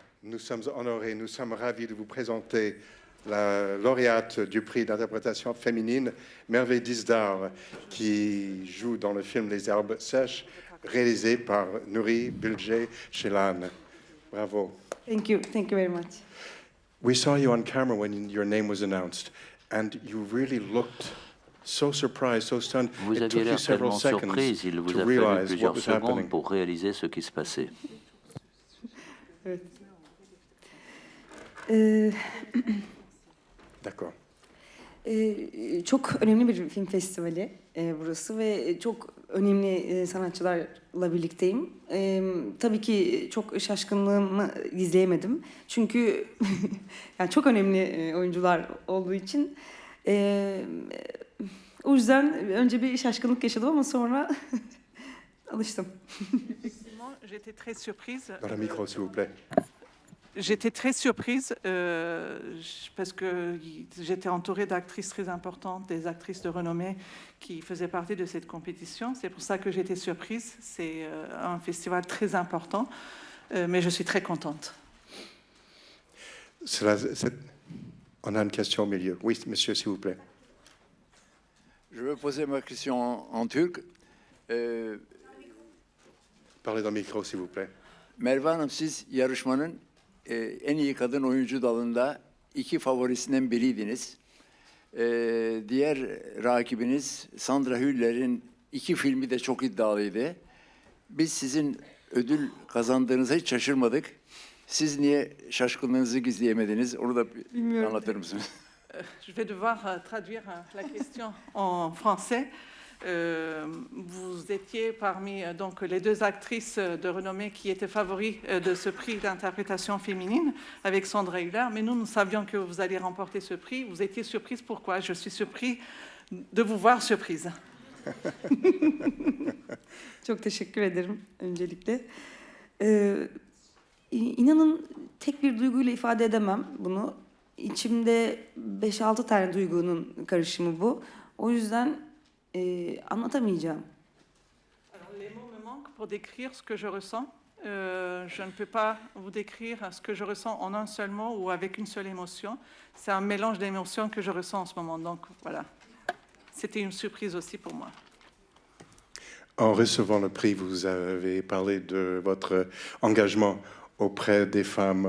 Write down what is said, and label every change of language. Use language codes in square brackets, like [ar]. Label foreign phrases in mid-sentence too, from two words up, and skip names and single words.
[fr] nous sommes honorés, nous sommes ravis de vous présenter la lauréate du prix d'interprétation féminine, Merveille Dizdar, qui joue dans le film Les Herbes Sèches, réalisé par Nuri Bilge Ceylan. Bravo. [en] Thank you very much. We saw you on camera when your name was announced, and you really looked so surprised, so stunned. [fr] Vous [en] It [fr] aviez [en] took you [fr] l'air [en] several [fr] tellement [en] seconds [fr] surprise, il vous [en] to [fr] a fallu [en] realize what [fr] plusieurs [en] was [fr] secondes [en] happening. [fr] pour réaliser ce qui se passait. [tr] Evet. [fr] D'accord. [tr] Çok önemli bir film festivali burası ve çok önemli sanatçılarla birlikteyim. Tabii ki çok şaşkınlığımı gizleyemedim. Çünkü yani çok önemli oyuncular olduğu için. O yüzden önce bir şaşkınlık yaşadım ama sonra alıştım. [fr] Effectivement, j'étais très surprise. Dans le micro, s'il vous plaît. J'étais très surprise parce que j'étais entourée d'actrices très importantes, des actrices de renommée qui faisaient partie de cette compétition. C'est pour ça que j'étais surprise. C'est un festival très important, mais je suis très contente. On a une question au milieu. Oui, monsieur, s'il vous plaît. Je vais poser ma question en turc. Parlez dans le micro, s'il vous plaît. [tr] Merve Hanım, siz yarışmanın en iyi kadın oyuncu dalında 2 favorisinden biriydiniz. Diğer rakibiniz Sandra Hüller'in 2 filmi de çok iddialıydı. Biz sizin ödül kazandığınıza hiç şaşırmadık. Siz niye şaşkınlığınızı gizleyemediniz? Onu da anlatır mısınız? [fr] Je vais devoir traduire la question en français. Vous étiez parmi donc les 2 actrices de renommée qui étaient favoris de ce prix d'interprétation féminine avec Sandra Hüller, mais nous savions que vous alliez remporter ce prix. Vous étiez surprise, pourquoi? Je suis surpris de vous voir surprise. [tr] Çok teşekkür ederim öncelikle. İnanın tek bir duyguyla ifade edemem bunu. İçimde 5-6 tane duygunun karışımı bu. O yüzden anlatamayacağım. [fr] Alors, les mots me manquent pour décrire ce que je ressens. Je ne peux pas vous décrire ce que je ressens en un seul mot ou avec une seule émotion. C'est un mélange d'émotions que je ressens en ce moment. Donc voilà, c'était une surprise aussi pour moi. En recevant le prix, vous avez parlé de votre engagement auprès des femmes.